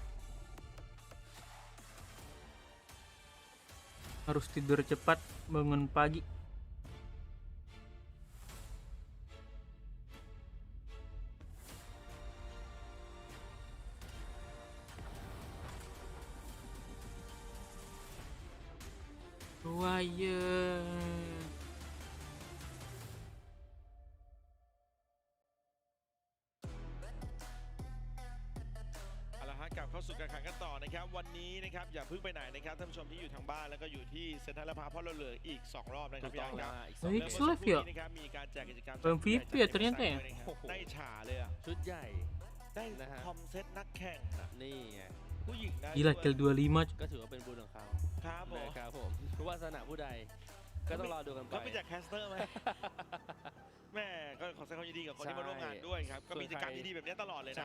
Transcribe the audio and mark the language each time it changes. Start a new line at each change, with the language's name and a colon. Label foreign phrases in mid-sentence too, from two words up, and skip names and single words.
Indonesian: Harus tidur cepat, bangun pagi. Wire.
Thai: กลับเข้าสู่การแข่งขันกันต่อนะครับวันนี้นะครับอย่าเพิ่งไปไหนนะครับท่านผู้ชมที่อยู่ทางบ้านแล้วก็อยู่ที่เซ็นทรัลลาดพร้าวเพราะเราเหลืออีก2รอบนะครับพี่อังครับ
Indonesian: X Live ya?
Thai: มีการแจกกิจกรรม
Indonesian: MVP ya ternyata ya?
Thai: ได้ฉาเลยอ่ะ ชุดใหญ่ ได้คอมเซ็ตนักแข่ง นี่ไง ผู้หญิงได้
Indonesian: Gila kill 25.
Thai: ก็ถือว่าเป็นบุญของเขา ครับผม นะครับผมผู้วาสนาผู้ใดก็ต้องรอดูกันไป ก็เป็นจากแคสเตอร์ไหม แม่ก็ขอแสดงความยินดีกับคนที่มาร่วมงานด้วยครับก็มีกิจกรรมดีๆแบบนี้ตลอดเลยนะ